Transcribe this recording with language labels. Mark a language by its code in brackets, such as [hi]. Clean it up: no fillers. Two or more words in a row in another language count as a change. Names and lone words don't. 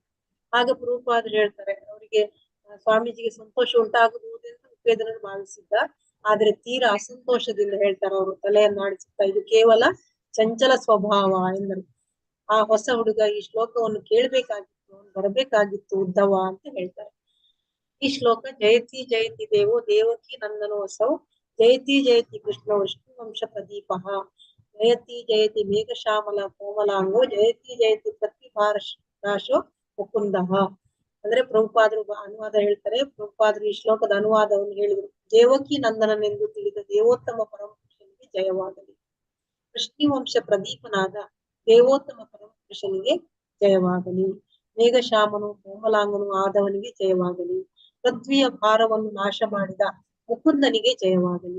[kn] ಆಗ ಪ್ರಭುಪಾದರು ಹೇಳ್ತಾರೆ, ಅವರಿಗೆ ಸ್ವಾಮೀಜಿಗೆ ಸಂತೋಷ ಉಂಟಾಗಬಹುದೆಂದು ಉಪೇಂದ್ರನು ಭಾವಿಸಿದ್ದ. ಆದ್ರೆ ತೀರಾ ಅಸಂತೋಷದಿಂದ ಹೇಳ್ತಾರೆ ಅವರು, ತಲೆಯನ್ನಾಡಿಸುತ್ತಾ, ಇದು ಕೇವಲ ಚಂಚಲ ಸ್ವಭಾವ ಎಂದರು. ಆ ಹೊಸ ಹುಡುಗ ಈ ಶ್ಲೋಕವನ್ನು ಕೇಳ್ಬೇಕಾಗಿತ್ತು, ಅವನು ಬರಬೇಕಾಗಿತ್ತು ಉದ್ದವ ಅಂತ ಹೇಳ್ತಾರೆ. [sa] ಈ ಶ್ಲೋಕ ಜಯತಿ ಜಯತಿ ದೇವೋ ದೇವಕಿ ನಂದನೋಸೌ, ಜಯತಿ ಜಯತಿ ಕೃಷ್ಣ ವಿಷ್ಣು ವಂಶ ಪ್ರದೀಪ, ಜಯತಿ ಜಯತಿ ಮೇಘಶ್ಯಾಮಲ ಕೋಮಲಾಂಗೋ, ಜಯತಿ ಜಯತಿ ಪ್ರತಿಭಾರಾಶೋ ಮುಕುಂದ. [kn] ಅಂದ್ರೆ ಪ್ರಭುಪಾದರು ಅನುವಾದ ಹೇಳ್ತಾರೆ. ಪ್ರಭುಪಾದರು ಈ ಶ್ಲೋಕದ ಅನುವಾದವನ್ನು ಹೇಳಿದರು. ದೇವಕಿ ನಂದನನೆಂದು ತಿಳಿದ ದೇವೋತ್ತಮ ಪರಮಪುರುಷನಿಗೆ ಜಯವಾಗಲಿ, ಕೃಷ್ಣವಂಶ ಪ್ರದೀಪನಾದ ದೇವೋತ್ತಮ ಪರಮಪುರುಷನಿಗೆ ಜಯವಾಗಲಿ, ಮೇಘಶ್ಯಾಮನು ಕೋಮಲಾಂಗನು ಆದವನಿಗೆ ಜಯವಾಗಲಿ, ಪೃಥ್ವಿಯ ಭಾರವನ್ನು ನಾಶ ಮಾಡಿದ ಮುಕುಂದನಿಗೆ ಜಯವಾಗಲಿ.